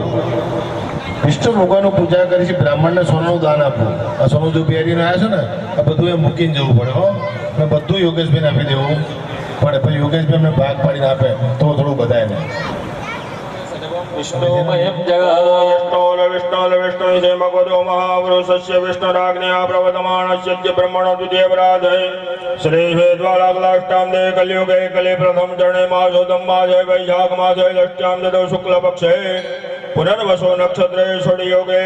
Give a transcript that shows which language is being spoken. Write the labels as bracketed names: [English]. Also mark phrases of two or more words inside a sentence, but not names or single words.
[Gujarati] વિષ્ણુ ભગવાનનું પૂજા કરી છે, બ્રાહ્મણને સોનાનું દાન આપવું. આ સોનું જો પહેરીને આવ્યા છે ને, આ બધું એ મૂકીને જવું પડે હો. ને બધું યોગેશભાઈને આપી દેવું પડે. પછી યોગેશભાઈ અમને ભાગ પાડીને આપે તો થોડું બધાય ને. [Sanskrit] વિષ્ણુમયમ જગત. विष्णु जय भगवतो महापुरुषस्य विष्णुराज्ञया प्रवर्तमानस्य ब्रह्मणो द्वितीयपराधे श्री वेदवालाष्टाम दे कलियुगे कलि प्रथम चरणे मासोदम मासे वैशाख मासे षष्ट्यां ददौ शुक्ल पक्षे पुनर्वसो नक्षत्रे षड्योगे